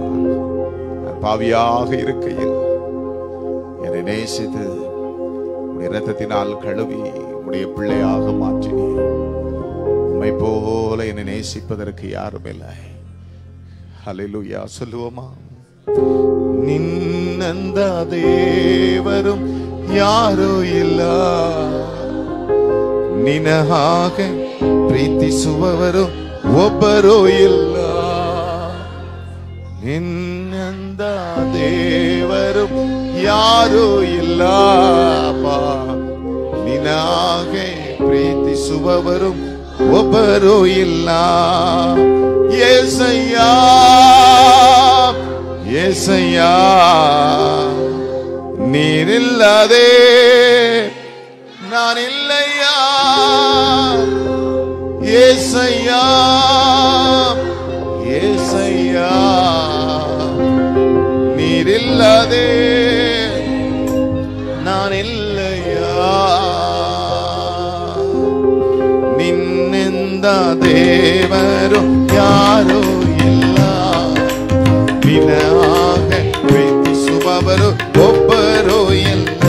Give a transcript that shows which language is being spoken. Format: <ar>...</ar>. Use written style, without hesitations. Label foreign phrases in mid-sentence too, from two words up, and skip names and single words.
<ta>நான் பாவியாக இருக்கையில் என்னை நேசித்து உடைய இரத்தத்தினால் கழுவி உடைய பிள்ளையாக மாற்றினீர். உம்மை போல என்னை நேசிப்பதற்கு யாரும் இல்லை. ஹல்லேலூயா. சொல்லுவோமா?</ta> <kn>ನಿನ್ನಂದ ದೇವರು ಯಾರೂ ಇಲ್ಲ, ನಿನ್ನ ಹಾಗೆ ಪ್ರೀತಿಸುವವರು ಒಬ್ಬರು ಇಲ್ಲ. ನಿನ್ನಂದ ದೇವರು ಯಾರೂ ಇಲ್ಲ, ನಿನ್ನ ಹಾಗೆ ಪ್ರೀತಿಸುವವರು ಒಬ್ಬರು ಇಲ್ಲ.</kn> <ta>ஏசையா ஏசையா, நீரில்லதே நான் இல்லையா. ஏசையா ஏசையா, நீரில்லதே நான் இல்லையா.</ta> <kn>ನಿನ್ನಿಂದ ದೇವರು ಯಾರೂ ಇಲ್ಲ, ನಿನ್ನ ಹಾಗೆ ಪ್ರೀತಿಸುವವರು ಒಬ್ಬರು ಇಲ್ಲ.</kn>